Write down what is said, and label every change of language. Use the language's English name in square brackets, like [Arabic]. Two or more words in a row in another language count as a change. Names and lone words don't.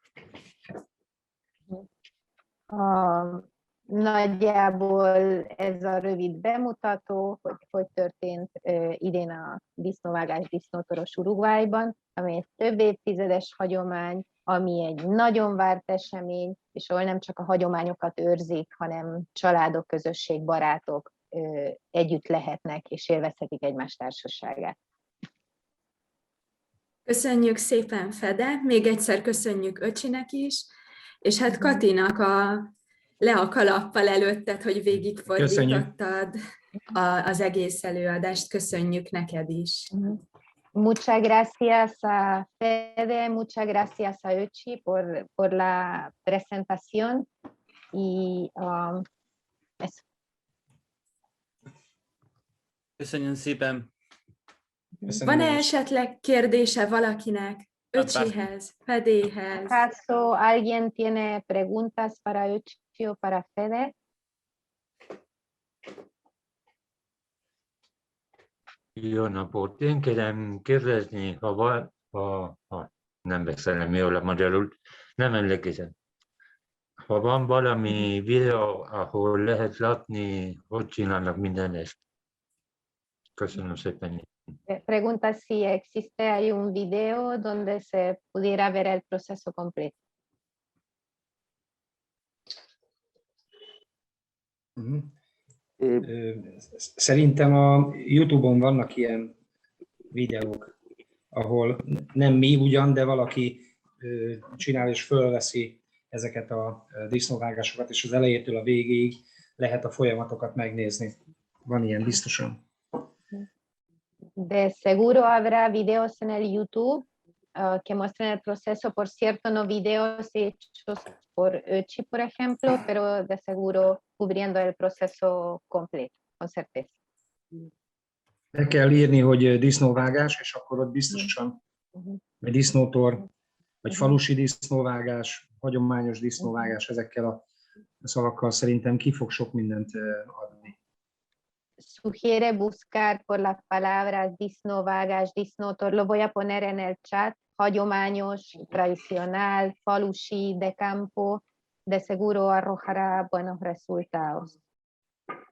[Hungarian] Nagyjából ez a rövid bemutató, hogy történt idén a disznóvágás disznótoros Uruguayban, ami egy több évtizedes hagyomány, ami egy nagyon várt esemény, és ahol nem csak a hagyományokat őrzik, hanem családok, közösség, barátok együtt lehetnek és élvezhetik egymás társaságát. Köszönjük szépen, Fede, még egyszer köszönjük Öcsinek is, és hát Katinak le a kalappal előtted, hogy végigfordítottad az egész előadást. Köszönjük neked is. [Spanish] Muchas gracias a Fede, muchas gracias a Öcsi por la presentación y eso. [Hungarian] Köszönjük szépen. Van-e esetleg kérdése valakinek Öcsihez, Fedéhez? [Spanish] ¿Acaso alguien tiene preguntas para Öcsi o para Fede? [Hungarian] Jó napot! Én kérem kérdezni, ha nem beszélem jól a magyarul, nem emlékezem. Ha van valami videó, ahol lehet látni, hogy csinálnak minden ezt. Köszönöm szépen. [Spanish] Pregunta si hay un video donde se pudiera ver el proceso completo. [Hungarian] Szerintem a YouTube-on vannak ilyen videók, ahol nem mi ugyan, de valaki csinál és fölveszi ezeket a disznóvágásokat, és az elejétől a végéig lehet a folyamatokat megnézni. Van ilyen biztosan. [Spanish] De seguro habrá videos en el YouTube que muestren el proceso. Por cierto, no videos hechos por Öcsi, por ejemplo, pero de seguro cubriendo el proceso completo, con certeza. [Hungarian] Be kell írni, hogy disznóvágás, és akkor ott biztosan egy disznótor, vagy falusi disznóvágás, hagyományos disznóvágás, ezekkel a szavakkal szerintem ki fog sok mindent adni. [Spanish] Sugiere buscar por las palabras [Hungarian] disznóvágás, disznótor, [Spanish] lo voy a poner en el chat, hagyományos, tradicional, falusi, de campo, de seguro arrojará buenos resultados.